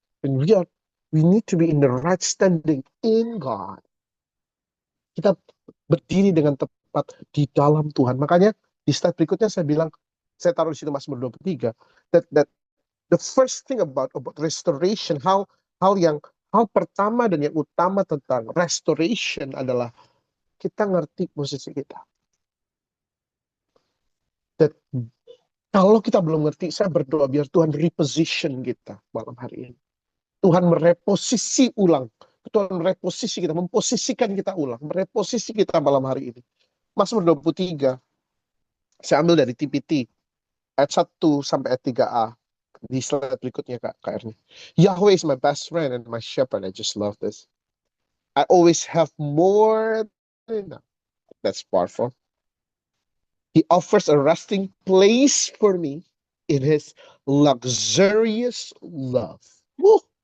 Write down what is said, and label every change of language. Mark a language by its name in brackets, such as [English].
[English] And we need to be in the right standing in God. [Indonesian] Kita berdiri dengan tepat di dalam Tuhan. Makanya di slide berikutnya saya taruh di situ Mazmur 23, [English] that the first thing about restoration, [Indonesian] hal pertama dan yang utama tentang restoration adalah kita ngerti posisi kita. That kalau kita belum ngerti, saya berdoa biar Tuhan [English] reposition [Indonesian] kita malam hari ini. Tuhan mereposisi ulang. Tuhan mereposisi kita, memposisikan kita ulang, mereposisi kita malam hari ini. Mazmur 23, saya ambil dari TPT, ayat 1 sampai ayat 3a. Di slide berikutnya Kak Erni. [English] Yahweh is my best friend and my shepherd. I just love this. I always have more than enough. That's powerful. He offers a resting place for me in his luxurious love. Woo!